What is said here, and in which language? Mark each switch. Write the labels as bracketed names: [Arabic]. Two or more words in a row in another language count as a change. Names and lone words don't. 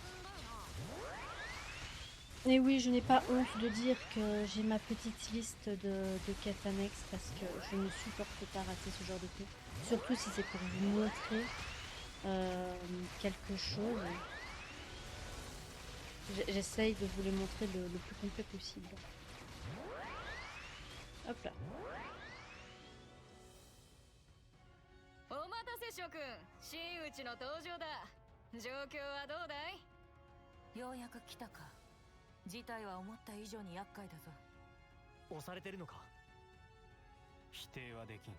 [French] Et oui, je n'ai pas honte de dire que j'ai ma petite liste de quêtes annexes parce que je ne supporte pas rater ce genre de truc. Surtout si c'est pour vous montrer quelque chose. J'essaye de vous les montrer le plus complet possible. Hop là. [Japanese] お待たせ諸君、真打ちの登場だ。状況はどうだい？ようやく来たか。事態は思った以上に厄介だぞ。押されてるのか？否定はできん。